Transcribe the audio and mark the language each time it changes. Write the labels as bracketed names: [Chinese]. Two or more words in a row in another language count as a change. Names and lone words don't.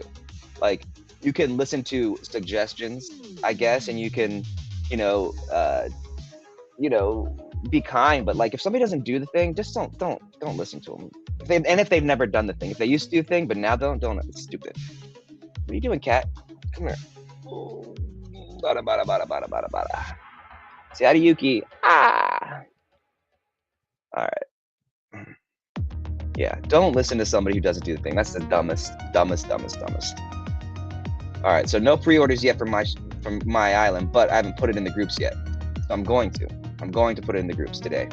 [English] Like, you can listen to suggestions, I guess, and you can, you know, be kind. But like, if somebody doesn't do the thing, just don't listen to them. If they've never done the thing, if they used to do the thing but now don't, it's stupid. What are you doing, cat? Come here. Bada bada bada bada bada bada. Sayadayuki. Ah. All right. Yeah, don't listen to somebody who doesn't do the thing. That's the dumbest. All right, so no pre-orders yet from my island, but I haven't put it in the groups yet. So I'm going to put it in the groups today.